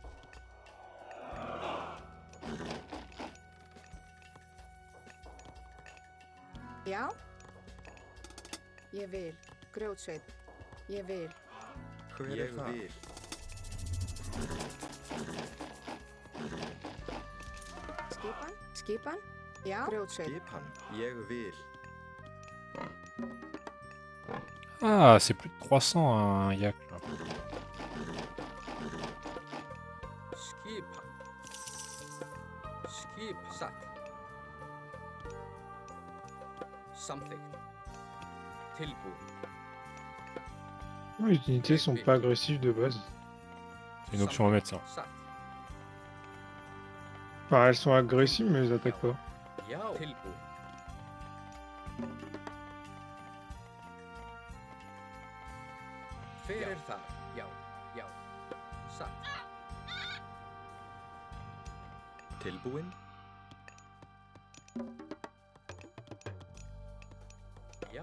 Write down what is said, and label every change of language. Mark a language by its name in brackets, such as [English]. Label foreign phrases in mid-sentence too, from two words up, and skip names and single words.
[Icelandic] Já. Ég vil. Grjótsveit. Ég vil. Hver er það? Vil. Skipan. Skipan. Já. Grjótsveit. Skipan. Ég vil. [French] Ah, c'est plus de 300 un yak là. [Icelandic] Skipan. Skip. Satt. Samþykkt. Tilbúin. [French] Les unités sont pas agressives de base. C'est une option à mettre ça. [Icelandic] Satt. [French] Enfin, elles sont agressives, mais elles attaquent pas. [Icelandic] Já. Tilbúin. Hver er þar? Já. Já. Satt. Tilbúin. Já.